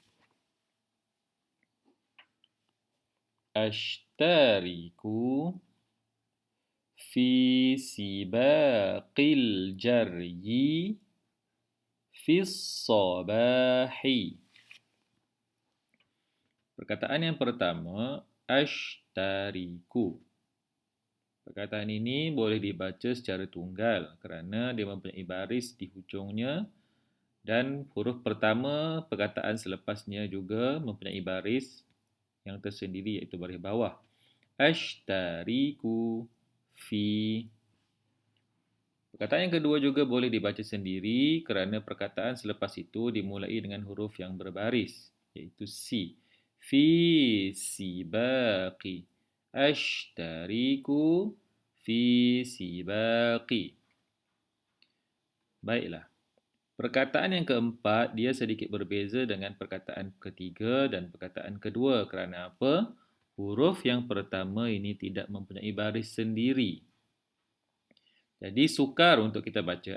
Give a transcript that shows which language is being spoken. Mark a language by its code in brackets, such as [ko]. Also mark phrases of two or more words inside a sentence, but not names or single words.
[ar] أشترك في سباق الجري في الصباح. [ms] Perkataan yang pertama, ashtariku. Perkataan ini boleh dibaca secara tunggal kerana dia mempunyai baris di hujungnya dan huruf pertama perkataan selepasnya juga mempunyai baris yang tersendiri, iaitu baris bawah. [ar] أشترك في. [ms] Perkataan yang kedua juga boleh dibaca sendiri kerana perkataan selepas itu dimulai dengan huruf yang berbaris, iaitu si. [ar] في سباق. أشترك في سباق. [ms] Baiklah. Perkataan yang keempat, dia sedikit berbeza dengan perkataan ketiga dan perkataan kedua. Kerana apa? Huruf yang pertama ini tidak mempunyai baris sendiri. Jadi sukar untuk kita baca.